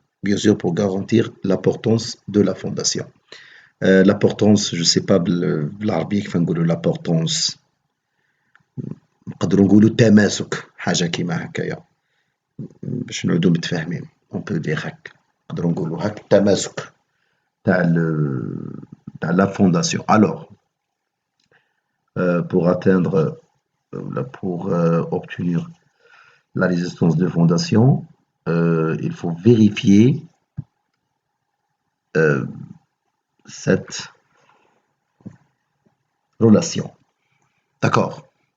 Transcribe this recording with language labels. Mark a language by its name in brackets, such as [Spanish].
[French] Bien sûr, pour garantir la portance de la fondation. La portance, je ne sais pas [Arabic] بالعربية كيف نقولوا [French] la portance. [Arabic] نقدروا نقولوا تماسك حاجة كيما هكايا باش نعودوا متفاهمين. [French] On peut dire [Arabic] هكا. نقدروا نقولوا هكا التماسك تاع [French] la fondation. Alors, pour obtenir la résistance de fondation, il faut vérifier cette relation. D'accord?